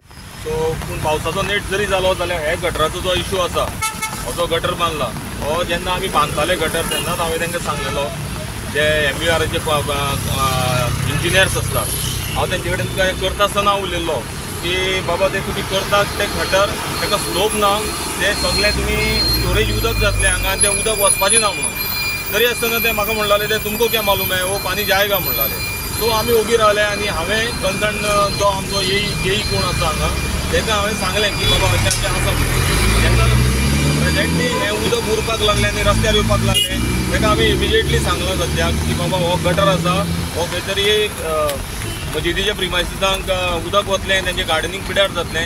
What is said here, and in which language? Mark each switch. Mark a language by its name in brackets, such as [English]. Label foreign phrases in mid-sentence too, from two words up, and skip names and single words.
[Konkani] पूण पावसाचो नेट जरी जालो जाल्यार हे गटराचो जो इश्यू आसा हो जो गटर बांदला हो जेन्ना आमी बांदताले गटर तेन्नाच हांवें तांकां सांगलेलो जे MURचे इंजिनियर्स आसता हांव तेंचे कडेन करता आसतना उलयल्लो की बाबा ते तुमी करतात ते गटर ताका स्लोप ना ते सगळे तुमी स्टोरेज उदक जातलें हांगा आनी तें उदक वचपाचें ना म्हणून तरी आसतना ते म्हाका म्हणटाले ते [Hindi] तुमको क्या मालूम है वो पानी जाएगा [Konkani] म्हणटाले। सो आमी ओगी रावले आनी हांवें कन्सर्न जो आमचो येई कोण आसा हांगा ताका हांवें सांगलें की बाबा अशें अशें आसा तेन्ना प्रेजेंटली हें उदक उरपाक लागलें आनी रस्त्यार येवपाक लागलें ताका आमी इमिजिएटली सांगलां सद्याक की बाबा हो गटर आसा हो खंय तरी मशिदीच्या प्रिमायसिसांक उदक वतलें तेंचें गार्डनिंग पिड्यार जातलें।